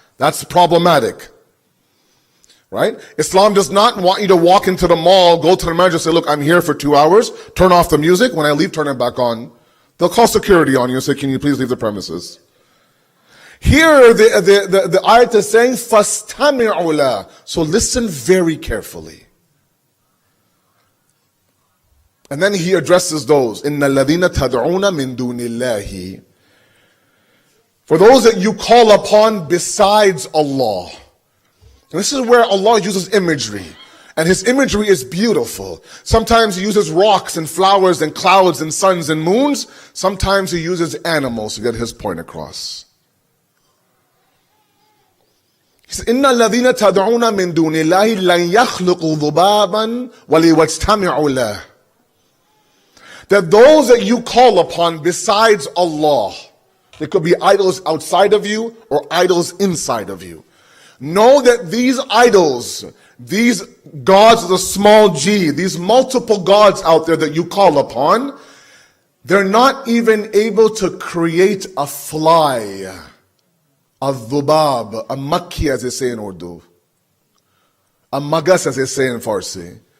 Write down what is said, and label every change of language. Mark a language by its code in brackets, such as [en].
[en] That's problematic. Right? Islam does not want you to walk into the mall, go to the manager and say, look, I'm here for 2 hours, turn off the music, when I leave, turn it back on. They'll call security on you and say, can you please leave the premises? Here, the ayat is saying, [ar] فَاسْتَمِعُوا لَهُ. [en] So listen very carefully. And then he addresses those, [ar] إِنَّ الَّذِينَ تَدْعُونَ مِن دُونِ اللَّهِ. [en] For those that you call upon besides Allah. And this is where Allah uses imagery. And His imagery is beautiful. Sometimes He uses rocks and flowers and clouds and suns and moons. Sometimes He uses animals to get His point across. He says, [ar] إِنَّ الَّذِينَ تَدْعُونَ مِن دُونِ اللَّهِ لَن يَخْلُقُوا ذُبَابًا وَلِيَجْتَمِعُوا لَهُ. [en] That those that you call upon besides Allah, there could be idols outside of you or idols inside of you. Know that these idols, these gods with a small g, these multiple gods out there that you call upon, they're not even able to create a fly, a dhubab, a makki as they say in Urdu, a magas as they say in Farsi.